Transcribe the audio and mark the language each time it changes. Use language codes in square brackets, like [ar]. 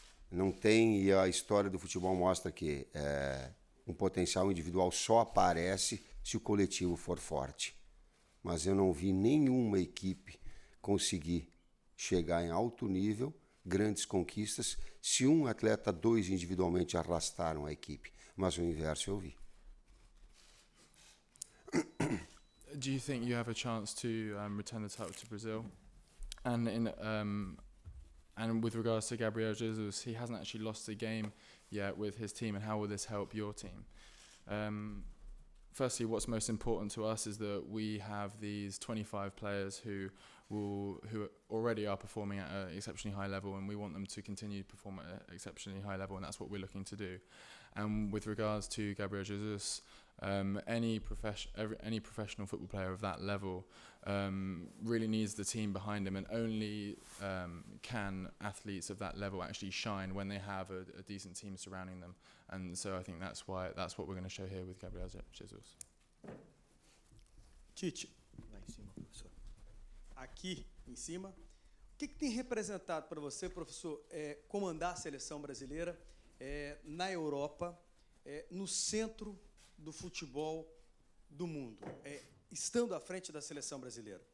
[pt] Não tem, e a história do futebol mostra que um potencial individual só aparece se o coletivo for forte. Mas eu não vi nenhuma equipe conseguir chegar em alto nível, grandes conquistas, se um atleta, dois individualmente arrastaram a equipe. Mas o inverso eu vi. [en] Do you think you have a chance to return the title to Brazil? And with regards to Gabriel Jesus, he hasn't actually lost a game yet with his team, and how will this help your team? Firstly, what's most important to us is that we have these 25 players who already are performing at an exceptionally high level, and we want them to continue to perform at an exceptionally high level, and that's what we're looking to do. And with regards to Gabriel Jesus, any professional football player of that level really needs the team behind him, and only can athletes of that level actually shine when they have a decent team surrounding them. And so I think that's what we're going to show here with Gabriel Jesus. [pt] Tite, lá em cima, professor. Aqui em cima, o que tem representado para você, professor, comandar a seleção brasileira na Europa, no centro do futebol do mundo, estando à frente da seleção brasileira?